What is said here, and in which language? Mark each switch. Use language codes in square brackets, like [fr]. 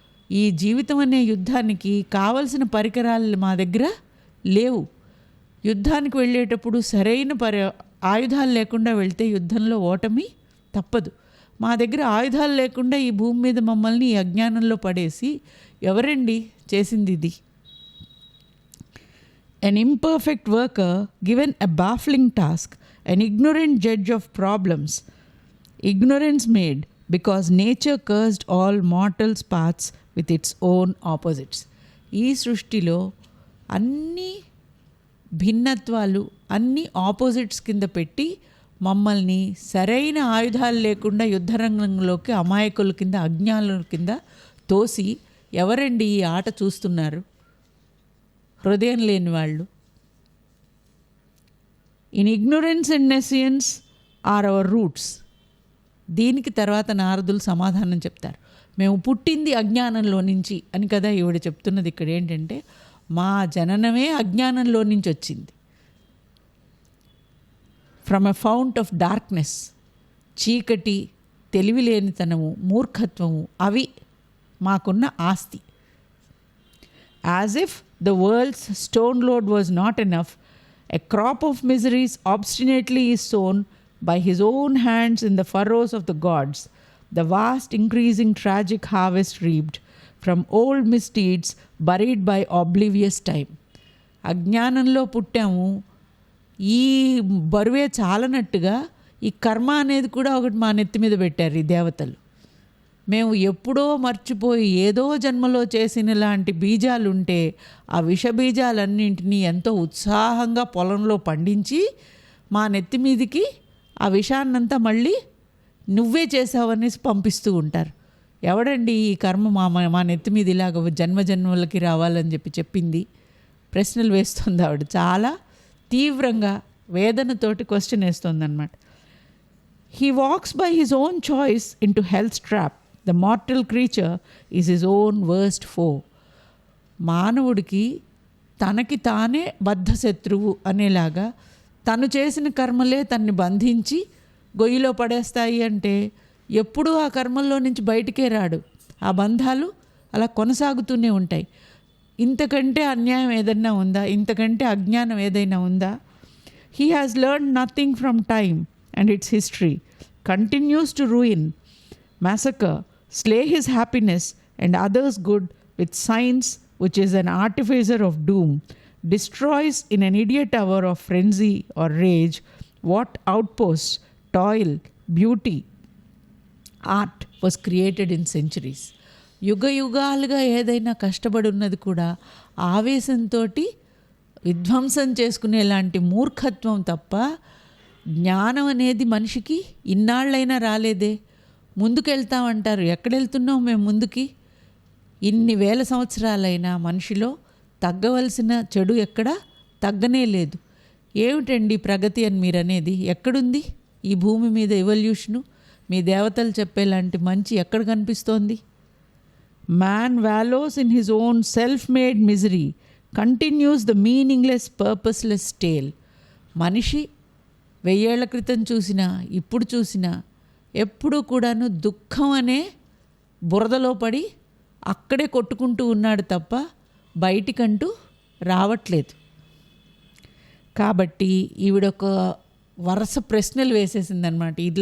[te] ఈ జీవితం అనే యుద్ధానికి కావలసిన పరికరాలు మా దగ్గర లేవు. యుద్ధానికి వెళ్ళేటప్పుడు సరైన ఆయుధాలు లేకుండా వెళ్తే యుద్ధంలో ఓటమి తప్పదు. మా దగ్గర ఆయుధాలు లేకుండా ఈ భూమి మీద మమ్మల్ని ఈ అజ్ఞానంలో పడేసి ఎవరండి చేసింది ఇది? [en] An imperfect worker given a baffling task, an ignorant judge of problems, ignorance made because nature cursed all mortals' paths with its own opposites. [te] ఈ సృష్టిలో అన్ని భిన్నత్వాలు, అన్ని ఆపోజిట్స్ కింద పెట్టి మమ్మల్ని సరైన ఆయుధాలు లేకుండా యుద్ధరంగంలోకి అమాయకుల కింద, అజ్ఞానుల కింద తోసి ఎవరండి ఈ ఆట చూస్తున్నారు? హృదయం లేని వాళ్ళు. [en] In ignorance and nescience are our roots. [te] దీనికి తర్వాత నారదులు సమాధానం చెప్తారు. మేము పుట్టింది అజ్ఞానంలో నుంచి అని కదా ఈవిడ చెప్తున్నది. ఇక్కడ ఏంటంటే మా జననమే అజ్ఞానంలో నుంచి వచ్చింది. [en] From a fount of darkness. [te] చీకటి, తెలివిలేనితనము, మూర్ఖత్వము అవి మాకున్న ఆస్తి. [en] As if the world's stone load was not enough, a crop of miseries obstinately is sown by his own hands in the furrows of the gods, the vast increasing tragic harvest reaped from old misdeeds buried by oblivious time. [te] అజ్ఞానంలో పుట్టాము, ఈ బరువే చాలనట్టుగా ఈ కర్మ అనేది కూడా ఒకటి మా నెత్తి మీద పెట్టారు ఈ దేవతలు. మేము ఎప్పుడో మర్చిపోయి ఏదో జన్మలో చేసిన లాంటి బీజాలుంటే ఆ విష బీజాలన్నింటినీ ఎంతో ఉత్సాహంగా పొలంలో పండించి మా నెత్తి మీదికి ఆ విషాన్నంతా మళ్ళీ నువ్వే చేసావనేసి పంపిస్తూ ఉంటారు. ఎవడండి ఈ కర్మ మా నెత్తి మీద ఇలాగ జన్మలకి రావాలని చెప్పింది? ప్రశ్నలు వేస్తుంది ఆవిడ. చాలా తీవ్రంగా వేదనతోటి క్వశ్చన్ వేస్తుంది అన్నమాట. [en] He walks by his own choice into hell's trap. The mortal creature is his own worst foe. [te] మానవుడికి తనకి తానే బద్ధ శత్రువు అనేలాగా తను చేసిన కర్మలే తన్ని బంధించి గొయ్యిలో పడేస్తాయి అంటే ఎప్పుడూ ఆ కర్మల్లో నుంచి బయటికే రాడు. ఆ బంధాలు అలా కొనసాగుతూనే ఉంటాయి. ఇంతకంటే అన్యాయం ఏదైనా ఉందా? ఇంతకంటే అజ్ఞానం ఏదైనా ఉందా? [en] He has learned nothing from time and its history, continues to ruin, massacre, slay his happiness and others' good with science, which is an artificer of doom, destroys in an idiot hour of frenzy or rage what outposts, toil, beauty, art was created in centuries. [te] యుగ యుగాలుగా ఏదైనా కష్టపడి ఉన్నది కూడా ఆవేశంతో విధ్వంసం చేసుకునేలాంటి మూర్ఖత్వం తప్ప జ్ఞానం అనేది మనిషికి ఇన్నాళ్ళైనా రాలేదే. ముందుకెళ్తామంటారు, ఎక్కడెళ్తున్నాం మేము ముందుకి? ఇన్ని వేల సంవత్సరాలైనా మనిషిలో తగ్గవలసిన చెడు ఎక్కడా తగ్గనే లేదు. ఏమిటండి ప్రగతి అని మీరు అనేది? ఎక్కడుంది ఈ భూమి మీద ఎవల్యూషను? మీ దేవతలు చెప్పేలాంటి మంచి ఎక్కడ కనిపిస్తోంది? [en] Man wallows in his own self-made misery, continues the meaningless, purposeless tale. [te] మనిషి 1000 ఏళ్ల క్రితం చూసినా ఇప్పుడు చూసినా ఎప్పుడూ కూడాను దుఃఖం అనే బురదలో పడి అక్కడే కొట్టుకుంటూ ఉన్నాడు తప్ప బయటికంటూ రావట్లేదు. కాబట్టి ఈవిడొక వరుస ప్రశ్నలు వేసేసిందనమాట.